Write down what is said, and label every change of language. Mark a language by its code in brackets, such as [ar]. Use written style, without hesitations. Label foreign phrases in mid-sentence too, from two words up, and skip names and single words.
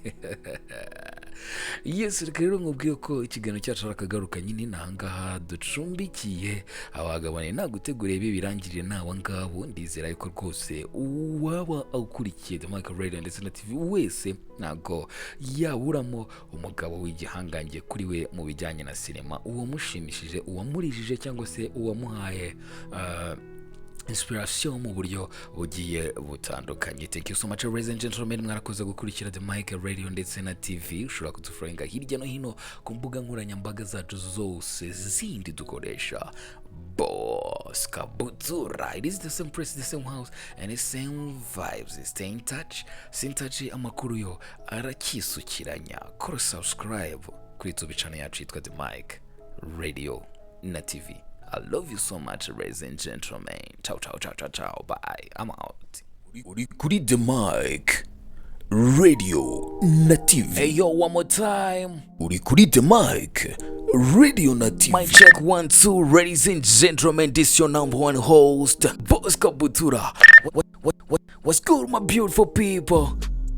[rw] Yes, reka rero nkubwiye ko ikiganiro cyacu arakagaruka nyine nahangaha ducumbikiye abagabane naguteguriye ibi birangirire nawe ngabo, ndizera yuko rwose uwaba ukurikiye The Mic Radio ndetse na TV wese ntago yaburamo umugabo w'igihangange kuri we mu bijyanye na sinema, uwamushimishije, uwamurijije cyangwa se uwamuhaye inspiration mu buryo bugiye butandukanye. [en] Thank you so much ladies and gentlemen, [rw] mwarakoze gukurikira The Mic Radio ndetse na TV. Ushobora kudufollowinga hirya no hino ku mbuga nkoranyambaga zacu zose zindi dukoresha. [en] Boss Kabutura, it is the same place, the same house and the same vibes. Stay in touch, [rw] amakuru yo arakisukiranya. Kora subscribe kuri YouTube channel yacu yitwa The Mic Radio na TV. [en] I love you so much, ladies and gentlemen. [it] Ciao, ciao, ciao, ciao, ciao. [en] Bye. I'm out. [rw] Kuri The Mic Radio na TV. [en] Hey yo, one more time. [rw] Kuri The Mic Radio na TV. [en] Mic check 1 2, ladies and gentlemen. This your number one host, Boss Kabutura. What's good, my beautiful people?